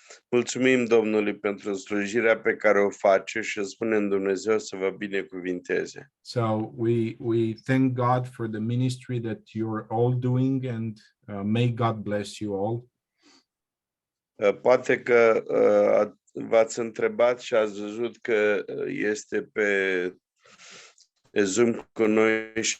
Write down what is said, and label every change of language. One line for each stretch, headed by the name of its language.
Romanian: Mulțumim Domnului pentru slujirea pe care o face și spunem Dumnezeu să vă binecuvinteze.
English: So we thank God for the ministry that you're all doing, and may God bless you all.
Romanian: Poate că v-ați întrebat și ați văzut că este pe Zoom cu noi